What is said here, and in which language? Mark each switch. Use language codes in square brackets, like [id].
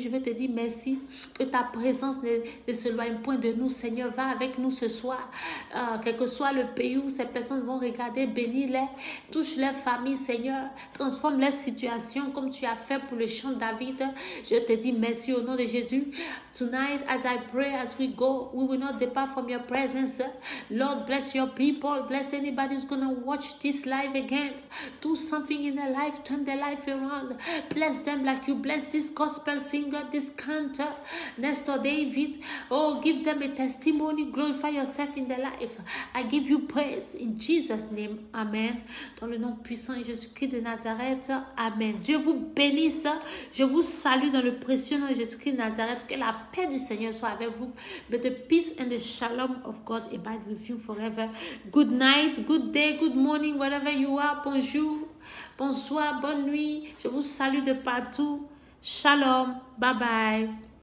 [fr] Je veux te dire merci, que ta présence ne s'éloigne point de nous. Seigneur, va avec nous ce soir, quel que soit le pays où ces personnes vont regarder, bénis-les, touche leur famille, Seigneur, transforme leur situation comme tu as fait pour le chant de David. Je te dis merci au nom de Jésus. [en] Tonight, as I pray, as we go, we will not depart from your presence. Lord, bless your people. Bless anybody who's going to watch this live again. Do something in their life. Turn their life around. Bless them like you bless this gospel singer, this cantor, Nestor David. Oh, give them a testimony. Glorify yourself in their life. I give you praise in Jesus' name. Amen. [fr] Dans le nom puissant de Jésus-Christ de Nazareth. Amen. Dieu vous bénisse. Je vous salue dans le précieux nom de Jésus-Christ de Nazareth. Que la paix du Seigneur soit avec vous. [en] May the peace and the shalom of God abide with you forever. Good night, good day, good morning, wherever you are. [fr] Bonjour, bonsoir, bonne nuit. Je vous salue de partout. Shalom. Bye bye.